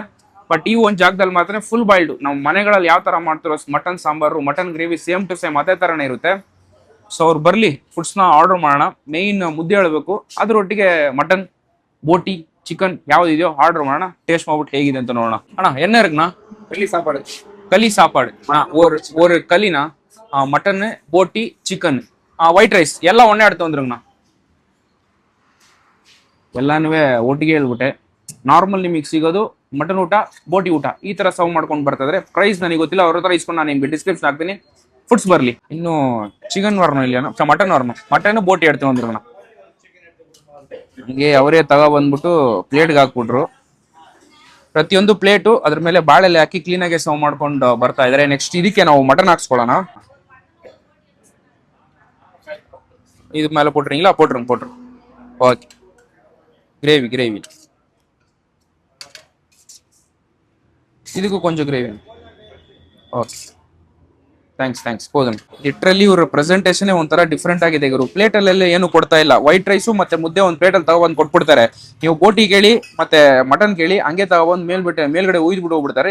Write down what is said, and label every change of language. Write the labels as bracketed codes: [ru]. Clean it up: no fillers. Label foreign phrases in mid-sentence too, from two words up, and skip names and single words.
[kn] ಬಟ್ ಈ ಒಂದು ಜಾಗದಲ್ಲಿ ಮಾತ್ರ [en] full boiled. [kn] ನಾವು ಮನೆಗಳಲ್ಲಿ ಯಾವ ತರ ಮಾಡ್ತಿರೋ ಮಟನ್ ಸಾಂಬಾರು, [en] mutton gravy same to same [kn] ಅದೇ ತರನೇ ಇರುತ್ತೆ. ಸೊ ಅವ್ರು ಬರ್ಲಿ, ಫುಡ್ಸ್ ನ ಆರ್ಡರ್ ಮಾಡೋಣ. ಮೇನ್ ಮುದ್ದೆ ಹೇಳ್ಬೇಕು, ಅದ್ರೊಟ್ಟಿಗೆ ಮಟನ್, ಬೋಟಿ, ಚಿಕನ್ ಯಾವ್ದಿದೆಯೋ ಆರ್ಡರ್ ಮಾಡೋಣ. ಟೇಸ್ಟ್ ಮಾಡ್ಬಿಟ್ಟು ಹೇಗಿದೆ ಅಂತ ನೋಡೋಣ. ಅಣ್ಣ [ta] என்ன இருக்குண்ணா? களி சாப்பாடு ஒரு களினா, மட்டன், போட்டி, [en] chicken, white rice [ta] எல்லா ஒண்ணே எடுத்து வந்துருங்கண்ணா. [kn] ಎಲ್ಲಾನು ಒಟ್ಟಿಗೆ ಹೇಳ್ಬಿಟ್ಟೆ. ನಾರ್ಮಲ್ ನಿಮಗೆ ಸಿಗೋದು ಮಟನ್ ಊಟ, ಬೋಟಿ ಊಟ ಈ ತರ ಸರ್ವ್ ಮಾಡ್ಕೊಂಡು ಬರ್ತಾ ಇದ್ರೆ. ಪ್ರೈಸ್ ನನಗೆ ಗೊತ್ತಿಲ್ಲ, ಅವ್ರ ಹತ್ರ ಇಸ್ಕೊಂಡು ನಾನು ನಿಮ್ಗೆ ಡಿಸ್ಕ್ರಿಪ್ಷನ್ ಹಾಕ್ತೀನಿ. ಫುಡ್ಸ್ ಬರ್ಲಿ. ಇನ್ನು ಚಿಕನ್ ವರ್ನು ಇಲ್ಲ, ಮಟನ್ ವರ್ನು, ಮಟನ್ ಬೋಟಿ [ta] எடுத்து வந்துருங்கண்ணಾ. [kn] ಹಂಗೆ ಅವರೇ ಬಂದ್ಬಿಟ್ಟು ಪ್ಲೇಟ್ಗೆ ಹಾಕ್ಬಿಟ್ರು. ಪ್ರತಿಯೊಂದು ಪ್ಲೇಟು ಅದ್ರ ಮೇಲೆ ಬಾಳೆಲೆ ಹಾಕಿ ಕ್ಲೀನ್ ಆಗಿ ಸರ್ವ್ ಮಾಡ್ಕೊಂಡು ಬರ್ತಾ ಇದಾರೆ. ನೆಕ್ಸ್ಟ್ ಇದಕ್ಕೆ ನಾವು ಮಟನ್ ಹಾಕ್ಸ್ಕೊಳ್ಳೋಣ. [ta] இது மேலே போட்டுறீங்களா? போட்டுரு. [kn] ಓಕೆ, ಗ್ರೇವಿ ಇದಕ್ಕೂ ಕೊಂಚ ಗ್ರೇವಿ. [en] okay, thanks. [kn] ಹೋದನ್ ಲಿಟ್ರಲಿ ಇವ್ರ ಪ್ರೆಸೆಂಟೇಷನ್ ಒಂಥರ ಡಿಫ್ರೆಂಟ್ ಆಗಿದೆ ಇವರು. ಪ್ಲೇಟ್ ಅಲ್ಲೆಲ್ಲ ಏನು ಕೊಡ್ತಾ ಇಲ್ಲ. [en] white rice [kn] ಮತ್ತೆ ಮುದ್ದೆ ಒಂದು ಪ್ಲೇಟ್ ಅಲ್ಲಿ ತಗೊಬಂದು ಕೊಟ್ಬಿಡ್ತಾರೆ. ನೀವು ಬೋಟಿ ಕೇಳಿ ಮತ್ತೆ ಮಟನ್ ಕೇಳಿ ಹಂಗೆ ತಗೊಬಂದು ಮೇಲ್ಗಡೆ ಉಯ್ದು ಹೋಗ್ಬಿಡ್ತಾರೆ.